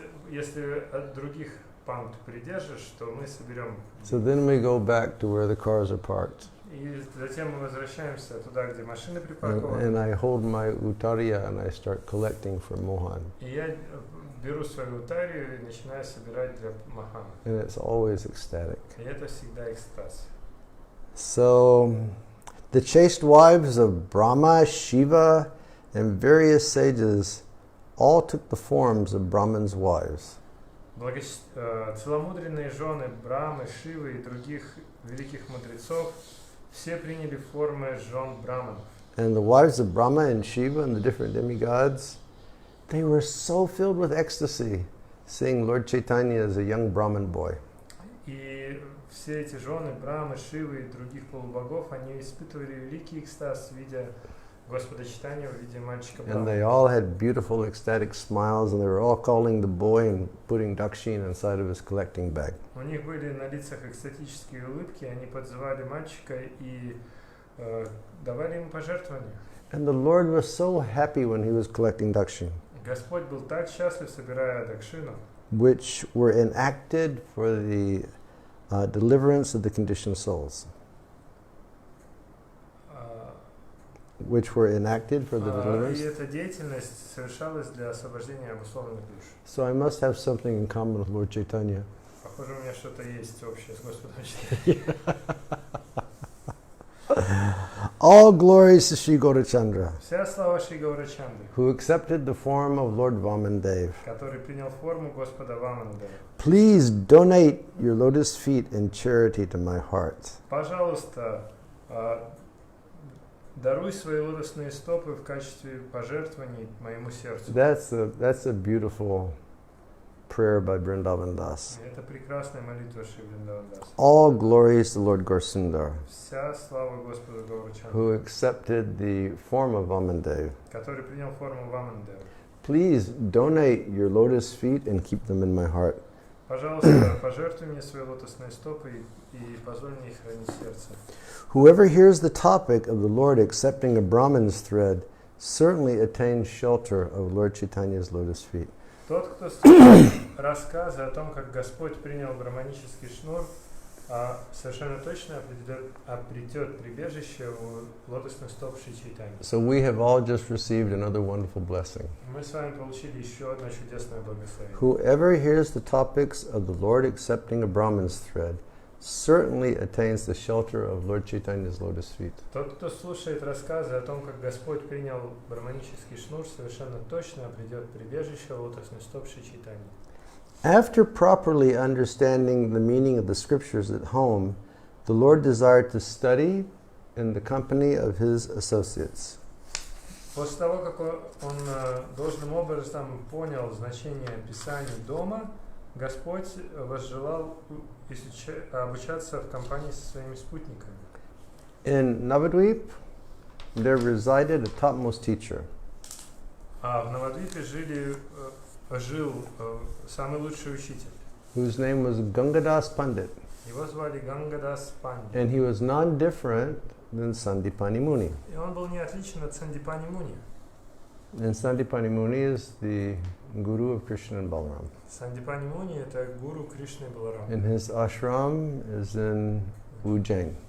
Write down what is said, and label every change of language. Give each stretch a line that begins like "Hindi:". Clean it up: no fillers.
Russian: Если от других панд придержишь, то мы соберем.
English: So then we go back to where the cars are parked.
Russian: И затем мы возвращаемся туда, где машины припаркованы.
English: And I hold my utariya and I start collecting for Mohan.
Russian: И я беру свою утарию и начинаю собирать для Мохана.
English: And it's always ecstatic.
Russian: И это всегда экстаз.
English: So, the chaste wives of Brahma, Shiva, and various sages all took the forms of Brahman's wives.
Russian: Целомудренные жены Брамы, Шивы и других великих мудрецов все приняли формы жен Браманов.
English: And the wives of Brahma and Shiva and the different demigods, they were so filled with ecstasy, seeing Lord Chaitanya as a young Brahman boy.
Russian: И все эти жены Брамы, Шивы и других полубогов, они испытывали великий экстаз, видя Господа Чайтанью в виде мальчика
English: And
Russian: Брамы.
English: they all had beautiful ecstatic smiles, and they were all calling the boy and putting dakshina inside of his collecting bag.
Russian: У них были на лицах экстатические улыбки, они подзывали мальчика и давали ему пожертвования.
English: And the Lord was so happy when he was collecting dakshina,
Russian: Господь был так счастлив, собирая дакшину,
English: which were enacted for the deliverance of the conditioned souls. Which were enacted for the deliverance.
Russian: И эта деятельность совершалась для освобождения обусловленных душ.
English: So I must have something in common with Lord Chaitanya.
Russian: Похоже, у меня что-то есть общее с Господом Чайтаньей.
English: All glories to Sri Gaurachandra,
Russian: Вся слава Шри Гаурачандры,
English: who accepted the form of Lord Vamandev.
Russian: который принял форму Господа Ваманадева.
English: Please donate your lotus feet in charity to my heart.
Russian: Пожалуйста, даруй свои лотосные стопы в качестве пожертвований моему сердцу.
English: That's a beautiful prayer by Vrindavan Das.
Russian: Это прекрасная молитва Шри Вриндавандаса.
English: All glories to Lord Gaurasundar,
Russian: Вся слава Господу Гаурачандры,
English: who accepted the form of Vamandev.
Russian: который принял форму Ваманадева.
English: Please donate your lotus feet and keep them in my heart.
Russian: Пожалуйста, пожертвуй мне свои лотосные стопы и позволь мне их хранить в сердце.
English: Whoever hears the topic of the Lord accepting a Brahman's thread certainly attains shelter of Lord Chaitanya's lotus feet.
Russian: Тот, кто слышит рассказы о том, как Господь принял браманический шнур, совершенно точно обретет прибежище у лотосных стоп Шри Чайтаньи.
English: So we have all just received another wonderful blessing.
Russian: Мы с вами получили еще одно чудесное благословение.
English: Whoever hears the topics of the Lord accepting a Brahman's thread certainly attains the shelter of Lord Chaitanya's lotus feet.
Russian: Тот, кто слушает рассказы о том, как Господь принял браманический шнур, совершенно точно обретет прибежище у лотосных стоп Шри Чайтаньи.
English: After properly understanding the meaning of the scriptures at home, the Lord desired to study in the company of his associates.
Russian: После того, как он должным образом понял значение Писаний дома, Господь возжелал обучаться в компании со своими спутниками.
English: In Navadvip, there resided a topmost teacher.
Russian: В Навадвипе жил самый лучший учитель.
English: Whose name was Gangadas Pandit.
Russian: Его звали Гангадас Пандит.
English: And he was non-different than Sandipani Muni.
Russian: И он был не отличен от Сандипани Муни.
English: And Sandipani Muni is the guru of Krishna and Balaram.
Russian: Сандипани Муни — это гуру Кришны и Баларама.
English: And his ashram is in Ujjain.